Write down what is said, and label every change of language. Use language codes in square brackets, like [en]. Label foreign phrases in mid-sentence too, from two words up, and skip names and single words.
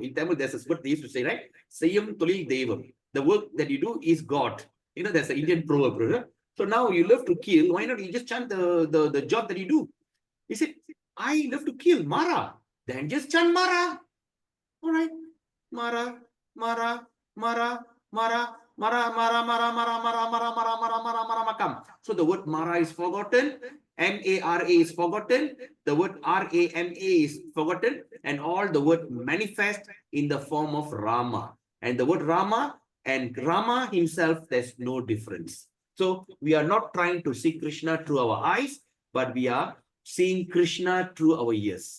[en] In Tamil, there's a word they used to say, right? [ta] Sayam Tolil Devam. [en] The work that you do is God. You know, there's an Indian proverb, right? So now you love to kill. Why not you just chant the job that you do? He said, I love to kill Mara. Then just chant Mara. All right. Mara, Mara, Mara, Mara, Mara, Mara, Mara, Mara, Mara, Mara, Mara, Mara, Mara, Mara, Makam. So the word Mara is forgotten. Mara is forgotten. The word Rama is forgotten. And all the word manifest in the form of Rama. And the word Rama and Rama himself, there's no difference. So we are not trying to see Krishna through our eyes, but we are seeing Krishna through our ears.